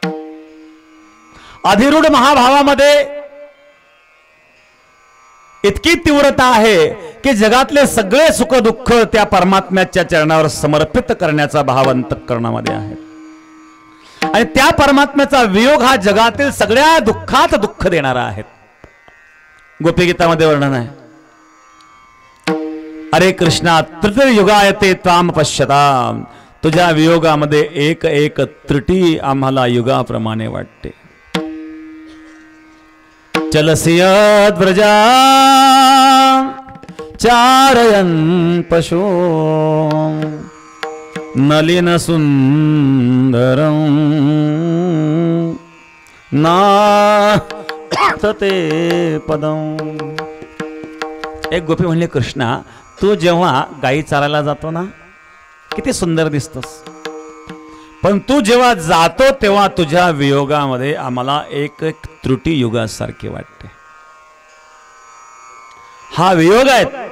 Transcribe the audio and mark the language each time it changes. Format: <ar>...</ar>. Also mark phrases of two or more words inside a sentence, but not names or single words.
<mr>अधिरूढ महाभावामध्ये इतकी तीव्रता आहे की जगातले सगळे सुख दुःख त्या परमात्म्याच्या चरणावर समर्पित करण्याचा भाव अंतःकरणामध्ये आहे. आणि त्या परमात्म्याचा वियोग हा जगातील सगळ्या दुःखात दुःख देणारा आहे. गोपीगीतामध्ये वर्णन आहे, अरे कृष्णा</mr> <sa>त्रियुगायते त्वाम पश्यताम,</sa> <mr>तुझ्या वियोगामध्ये एक एक त्रुटी आम्हाला युगाप्रमाणे वाटते.</mr> <sa>चलसियत व्रजा चारयन पशु नलिन सुंदरम नाथते पदम.</sa> <mr>एक गोपी म्हणले, कृष्णा तू जेव्हा गाई चारायला जातो ना किती सुंदर दिसतोस, पण तू जेव्हा जातो तेव्हा तुझ्या वियोगामध्ये आम्हाला एक एक त्रुटी युगासारखी वाटते. हा वियोग आहे.</mr>